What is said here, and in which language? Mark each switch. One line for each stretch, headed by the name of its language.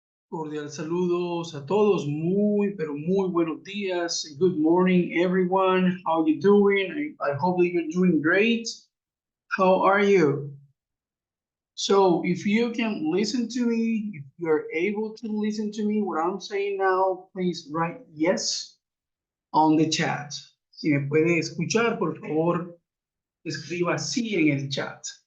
Spanish: Cordial saludos a todos. Muy, pero muy buenos días.
English: Good morning, everyone. How you doing? I hope that you're doing great. How are you? So, if you can listen to me, if you're able to listen to me, what I'm saying now, please write yes on the chat.
Spanish: Si me puede escuchar, por favor, escriba sí en el chat.